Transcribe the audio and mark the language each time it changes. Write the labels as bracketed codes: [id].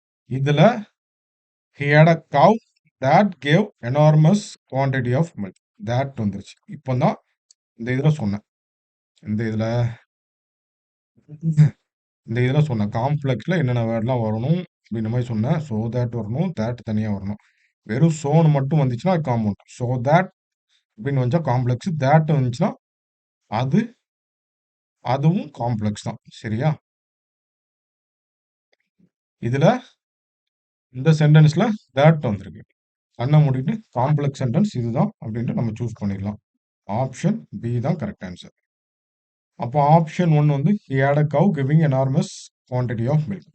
[en] இதுல he had a cow that gave enormous quantity of milk. [ta] that வந்துருச்சு. இப்போ தான் இந்த இதுல சொன்னேன். இந்த இதுல இந்த இதுல சொன்னேன். காம்ப்ளெக்ஸ்ல என்னென்ன வேர்ட்லாம் வரணும் அப்படின்ற மாதிரி சொன்னேன். ஸோ தேட் வரணும். தேட் தனியா வரணும். வெறும் சோன்னு மட்டும் வந்துச்சுன்னா அது காம்பவுண்ட். ஸோ தேட் அப்படின்னு வந்துச்சா காம்ப்ளெக்ஸ். தேட் வந்துச்சுன்னா அது அதுவும் காம்ப்ளெக்ஸ் தான். சரியா? இதுல இந்த சென்டென்ஸ்ல தேட் வந்திருக்கு. கண்ணை மூடிட்டு காம்ப்ளெக்ஸ் சென்டென்ஸ் இதுதான் அப்படின்ட்டு நம்ம சூஸ் பண்ணிடலாம். ஆப்ஷன் பி தான் கரெக்ட் ஆன்சர். அப்போ ஆப்ஷன் ஒன் வந்து [en] he had a cow giving enormous quantity of milk.